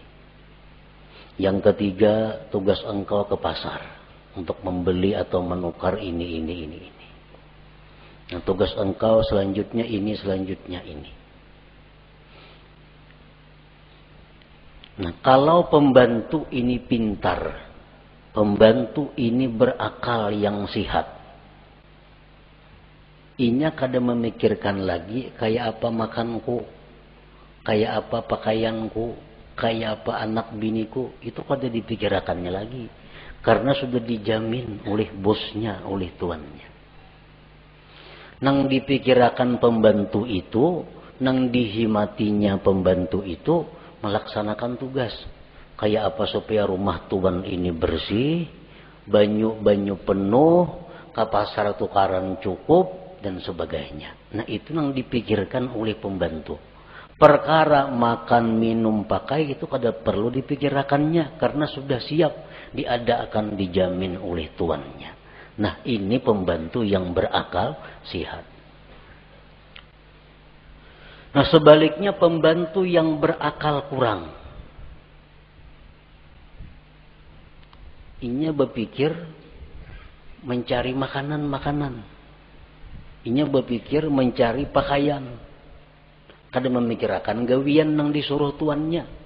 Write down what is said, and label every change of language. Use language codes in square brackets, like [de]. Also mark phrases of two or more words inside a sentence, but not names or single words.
[id] Yang ketiga, tugas engkau ke pasar untuk membeli atau menukar ini. Nah, tugas engkau selanjutnya ini, selanjutnya ini. Nah, kalau pembantu ini pintar, pembantu ini berakal yang sihat, [bjn] inya kada memikirkan lagi kayak apa makanku, kayak apa pakaianku, kayak apa anak biniku, itu kada dipikirkannya lagi. [id] Karena sudah dijamin oleh bosnya, oleh tuannya. [bjn] Nang dipikirkan pembantu itu, nang dihimatinya pembantu itu, melaksanakan tugas. Kayak apa supaya rumah tuan ini bersih, banyu-banyu penuh, ke pasar tukaran cukup, dan sebagainya. [id] Nah itu yang dipikirkan oleh pembantu. Perkara makan, minum, pakai itu kada perlu dipikirkannya karena sudah siap diadakan, dijamin oleh tuannya. Nah ini pembantu yang berakal sihat. Nah sebaliknya pembantu yang berakal kurang, inya berpikir mencari makanan, inya berpikir mencari pakaian, kada memikirkan gawian yang disuruh tuannya.